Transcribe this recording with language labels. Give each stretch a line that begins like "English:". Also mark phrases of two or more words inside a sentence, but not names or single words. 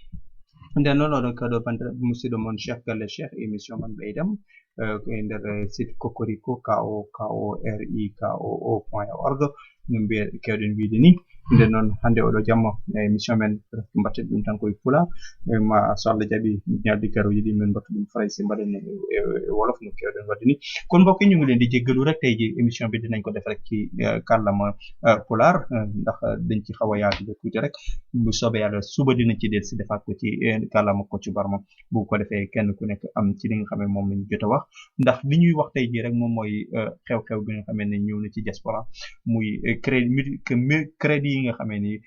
Fula: nden noon oɗon kadi bandiraɓe musidɗo mon cheikh galle cheikh émission man ɓeydam e nder site Cocorico KO.org no kewɗen wiide ni nden noon hande oɗo jamma émission men mbatten ɗum tan koye pulaar ma so Allah jaaɓi ñalɗi garoji ɗi min mbatta ɗum français mbaɗen e wolof no kewɗen wadde
Wolof: ni kono mbokk ñugulen di jéggalu rek tey ji émission bi dinañ ko def rek ci kàllaama pulaar ndax dañ ci xaw a yaatude tuuti rek bu soobee yàlla suba dinañ ci del si defaat ko ci kàllaama Kocc Barma bu ko defee kenn ku nekk am ci li nga xam ne moom lañ jot a wax ndax li ñuy wax tey ji rek moom mooy xew-xew bi nga xam ne ñëw na ci diaspora muy crédit yi nga xam ne ni